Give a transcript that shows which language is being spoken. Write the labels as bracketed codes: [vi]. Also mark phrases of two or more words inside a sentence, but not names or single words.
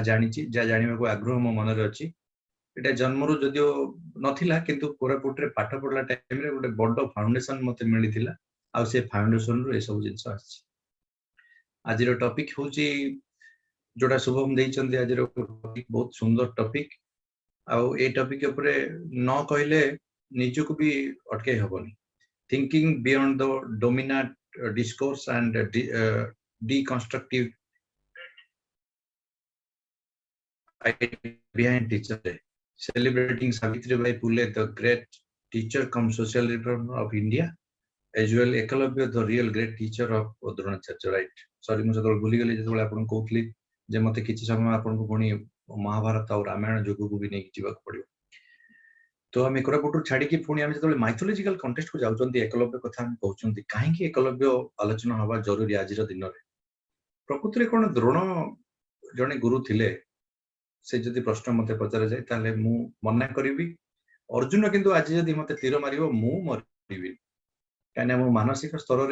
[or] ଜାଣିଛି ଯାହା ଜାଣିବାକୁ ଆଗ୍ରହ ମୋ ମନରେ ଅଛି ଏଟା ଜନ୍ମରୁ ଯଦିଓ ନଥିଲା କିନ୍ତୁ କୋରାପୁଟରେ ପାଠ ପଢିଲା ଟାଇମରେ ଗୋଟେ ବଡ ଫାଉଣ୍ଡେସନ ମତେ ମିଳିଥିଲା ଆଉ ସେ ଫାଉଣ୍ଡେସନରୁ ଏସବୁ ଜିନିଷ ଆସିଛି ଆଜିର ଟପିକ ହଉଛି ଯୋଉଟା ଶୁଭମ ଦେଇଛନ୍ତି ଆଜିର ବହୁତ ସୁନ୍ଦର ଟପିକ ଆଉ ଏଇ ଟପିକ ଉପରେ ନ କହିଲେ ନିଜକୁ ବି ଅଟକେଇ ହବନି [en] thinking beyond the dominant discourse and deconstructive behind teacher day celebrating Savitribai Phule the great teacher come social reformer of India as well Ekalabya the real great teacher of Dronacharya right sorry [or] ମୁଁ ଯେତେବେଳେ ଭୁଲି ଗଲି ଯେତେବେଳେ ଆପଣଙ୍କୁ କହୁଥିଲି ଯେ ମତେ କିଛି ସମୟ ଆପଣଙ୍କୁ ପୁଣି ମହାଭାରତ ଆଉ ରାମାୟଣ ଯୁଗକୁ ବି ନେଇକି ଯିବାକୁ ପଡିବ ତ ଆମେ କୋରାପୁଟରୁ ଛାଡିକି ପୁଣି ଆମେ ଯେତେବେଳେ ମାଇଥୋଲୋଜିକାଲ କଣ୍ଟେକ୍ସଟକୁ ଯାଉଛନ୍ତି ଏକଲବ୍ୟ କଥା ଆମେ କହୁଛନ୍ତି କାହିଁକି ଏକଲବ୍ୟ ଆଲୋଚନା ହବା ଜରୁରୀ ଆଜିର ଦିନରେ ପ୍ରକୃତରେ କଣ ଦ୍ରୋଣ ଜଣେ ଗୁରୁ ଥିଲେ ସେ ଯଦି ପ୍ରଶ୍ନ ମତେ ପଚରାଯାଏ ତାହେଲେ ମୁଁ ମନା କରିବି ଅର୍ଜୁନ କିନ୍ତୁ ଆଜି ଯଦି ମତେ ତୀର ମାରିବ ମୁଁ ମରିବି କାହିଁକିନା ମୁଁ ମାନସିକ ସ୍ତରରେ